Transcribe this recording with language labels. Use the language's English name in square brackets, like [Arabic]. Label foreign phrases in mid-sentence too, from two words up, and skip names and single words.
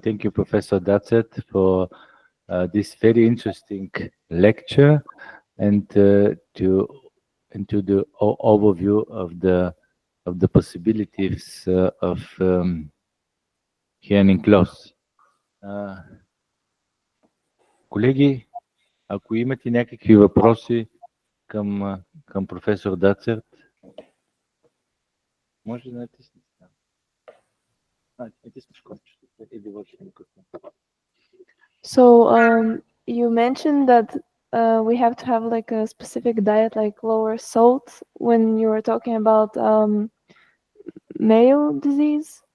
[English] Thank you, Professor Dazert, for this very interesting lecture and to the overview of the possibilities of hearing loss. [Bulgarian] Колеги, ако имате някакви въпроси към професор Дацерт, може да натиснете. [English] So you mentioned that we have to have like a specific diet, like lower salt, when you were talking about male disease.